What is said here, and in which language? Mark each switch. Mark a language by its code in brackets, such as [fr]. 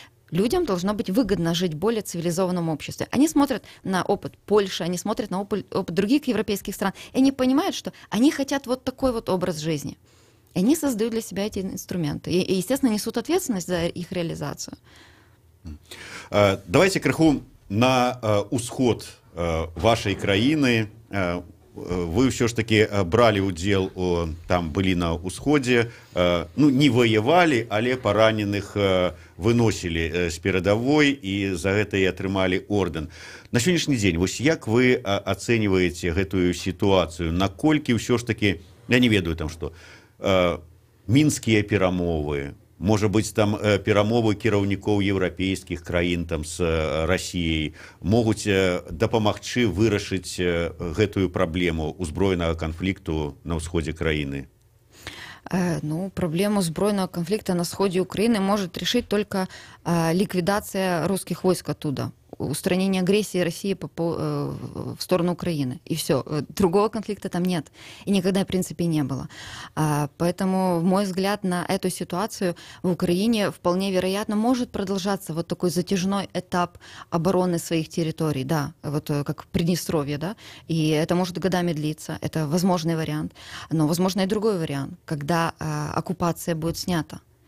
[ru] Людям должно быть выгодно жить в более цивилизованном обществе. Они смотрят на опыт Польши, они смотрят на опыт других европейских стран, и они понимают, что они хотят вот такой вот образ жизни. И они создают для себя эти инструменты. И естественно, несут ответственность за их реализацию. [be] Давайте крыху на усход вашай краіны. Вы ўсё ж таки бралі ўдзел, там былі на ўсходзе, ну, не ваявалі, але параненых выносілі з перадавой і за гэта і атрымалі ордэн. На сённяшні дзень, вось як вы ацэньваеце гэтую сітуацыю, наколькі ўсё ж таки, я не ведаю там што, мінскія перамовы, можа быць там перамовы кіраўнікоў еўрапейскіх краін там з Расіяй могуць дапамагчы вырашыць гэтую праблему узброенага канфлікту на ўсходзе краіны? [ru] Ну, проблему сбройного конфликта на сходе Украины может решить только ликвидация русских войск оттуда. устранение агрессии России в сторону Украины. И все. Другого конфликта там нет. И никогда, в принципе, не было. Поэтому, мой взгляд на эту ситуацию в Украине вполне вероятно может продолжаться вот такой затяжной этап обороны своих территорий, да, вот как в Приднестровье, да, и это может годами длиться, это возможный вариант, но возможно и другой вариант, когда оккупация будет снята.